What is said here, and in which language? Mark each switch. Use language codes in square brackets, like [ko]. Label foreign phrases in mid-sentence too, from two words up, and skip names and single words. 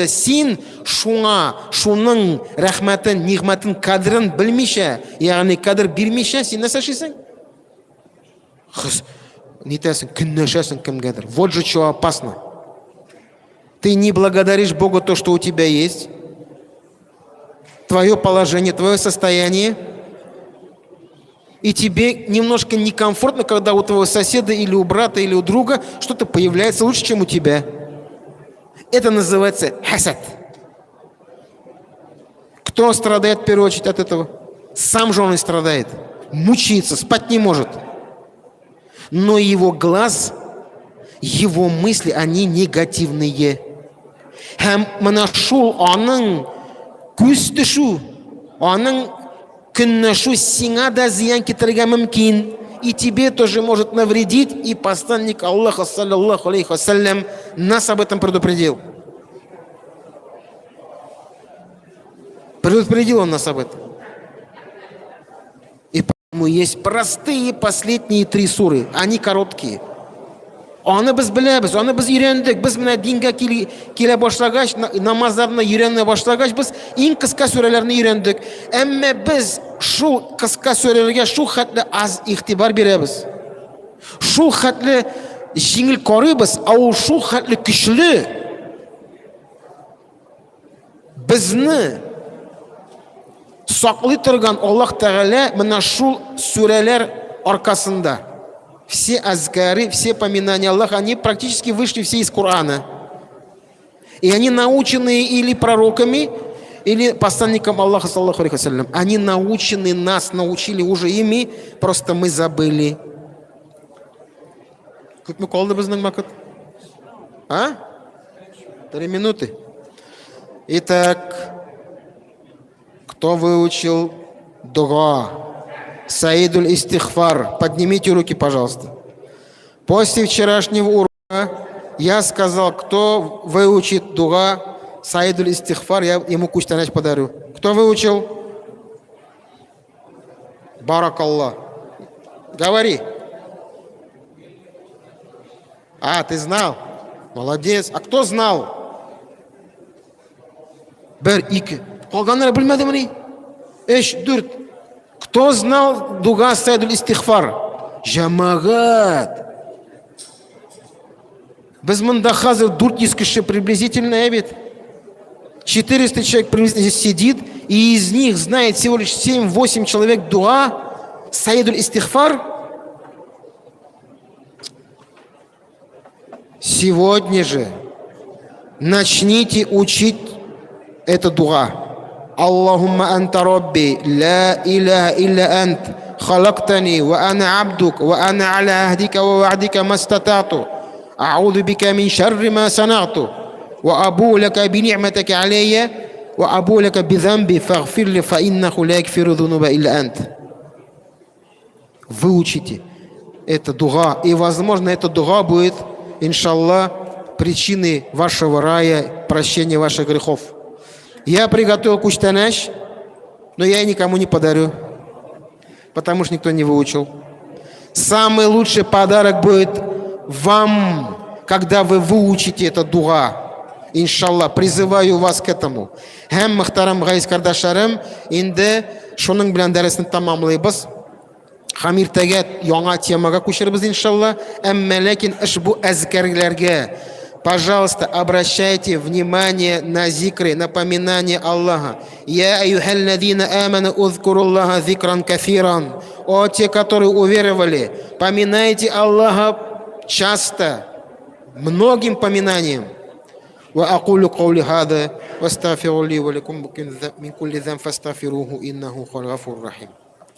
[tt] Син шуның рәхмәтен, нигъмәтен кадрын белмичә, ягъни кадр бирмичә, син нәрсә эшлисең? Нитәсең, көнләшәсең кемгәдер. [ru] Вот же что опасно. Ты не благодаришь Богу то, что у тебя есть. Твое положение, твое состояние, и тебе немножко некомфортно, когда у твоего соседа или у брата или у друга что-то появляется лучше, чем у тебя. Это называется хасад. Кто страдает в первую очередь от этого? Сам же он и страдает. Мучается, спать не может. Но его глаз, его мысли, они негативные. [tt] Һәм мына шул аның күз төшу, аның Күнне шу сиңа да зиян китерергә мөмкин. [ru] И тебе тоже может навредить. И посланник Аллаха, [ar] صلى الله عليه وسلم, [ru] нас об этом предупредил. Предупредил он нас об этом. И поэтому есть простые последние 3 суры. Они короткие. [tt] Аны без беләбез, аны без өйрәндек. Без менә дингә килә башлагач, намазларны өйрәнә башлагач, без иң кыска сүрәләрне өйрәндек. Әмма без шул кыска сүрәләргә шул хәтле аз игътибар бирәбез. Шул хәтле җиңел карыйбыз, ул шул хәтле көчле. Безне саклый торган Аллаһ Тәгалә менә шул сүрәләр аркасында. [ru] Все азкары, все поминания Аллаха, они практически вышли все из Корана. И они научены или пророками, или посланником Аллаха, [ar] صلى الله عليه وسلم. [ru] Они научены, нас научили уже ими, просто мы забыли. Как мы [tt] колды безнең вакыт? 3 минуты. [ru] Итак, кто выучил дуа? Саидуль истихфар. Поднимите руки, пожалуйста. После вчерашнего урока я сказал, кто выучит дуа Саидуль истихфар, я ему куштанач подарю. Кто выучил? Баракаллах. Говори. Ты знал? Молодец. А кто знал? [tt] Бер, ике. Калганнар белмәдемени? 3, 4. [ru] Кто знал дуга Саидуль истихфар? [tt] Жамагат. Без монда хазыр 400 кеше приблизительно, бит. [ru] 400 человек приблизительно здесь сидит, и из них знает всего лишь 7-8 человек дуа Саидуль истихфар. Сегодня же начните учить это дуа. [ar] اللهم أنت ربي لا إله إلا أنت خلقتني وأنا عبدك وأنا على عهدك ووعدك ما استطعت أعوذ بك من شر ما صنعت وأبوء لك بنعمتك علي وأبوء لك بذنبي فاغفر لي فإنه لا يغفر الذنوب إلا أنت. [ru] Выучите это дуа, и возможно это дуа будет, иншаллах, причиной вашего рая, прощения ваших грехов. Я приготовил куштанач, но я никому не подарю, потому что никто не выучил. Самый лучший подарок будет вам, когда вы выучите это дуа. Иншаллах, призываю вас к этому. [tt] Һәм мөхтәрәм гайз кардәшләрем, инде шуның белән дәресне тәмамлыйбыз. Һәм иртәгә яңа темага күчербез иншаллах. Әмма ләкин ушбу әзкәрләргә [ru] пожалуйста, обращайте внимание на зикры, напоминание Аллаха. [ar] يا أيها الذين آمنوا اذكروا الله ذكرا كثيرا. [ru] О, те, которые уверовали, поминайте Аллаха часто, многим поминанием. [ar] وأقول قولي هذا وأستغفر لي ولكم من كل ذنب فاستغفروه إنه غفور رحيم.